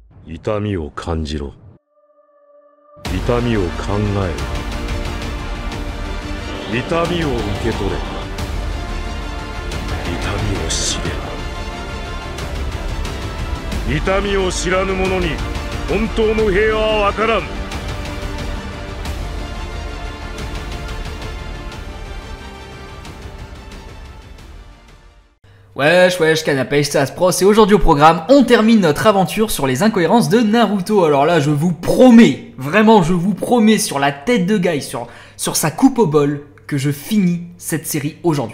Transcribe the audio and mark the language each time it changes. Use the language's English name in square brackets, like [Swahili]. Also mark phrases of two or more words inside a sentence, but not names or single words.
[Japanese] 痛みを感じろ。痛みを考えろ。痛みを受け取れ。痛みを知れ。痛みを知らぬ者に本当の平和はわからん。 [French] Wesh, canapé, ça se pros, et aujourd'hui au programme, on termine notre aventure sur les incohérences de Naruto. Alors là, je vous promets, vraiment je vous promets sur la tête de Guy, sur sa coupe au bol, que je finis cette série aujourd'hui.